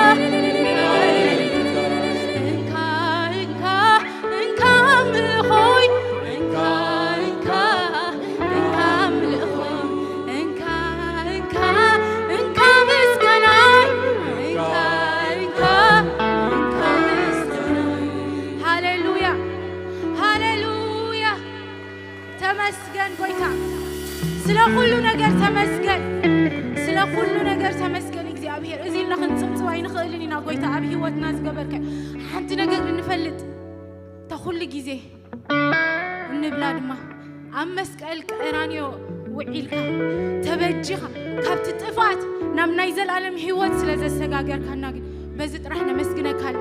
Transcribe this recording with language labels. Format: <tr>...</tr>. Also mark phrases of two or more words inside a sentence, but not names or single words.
<ti>እንካ እንካ እንካ ምልኾይ እንካ እንካ እንካ ምልኾይ እንካ እንካ እንካ ምስጋናይ እንካ እንካ እንካ ምስጋናይ ሃሌሉያ ሃሌሉያ ተመስገን ጎይታ</ti> <am>ስለ ሁሉ ነገር ተመስገን ስለ ሁሉ ነገር ተመስገን</am> <ti>እግዚአብሔር እዚ ለኽንጽምጽዋ ይንኽእልን ኢና ጎይታ ኣብ ህይወትና ዝገበርከ ሓንቲ ነገር እንፈልጥ ተኹሉ ጊዜ እንብላ ድማ ኣብ መስቀል ቀራንዮ ውዒልካ ተበጂኻ ካብቲ ጥፋት ናብ ናይ ዘለዓለም ህይወት ስለ ዘሰጋገርካና ግን በዚ ጥራሕ ነመስግነካ ኣለና</ti>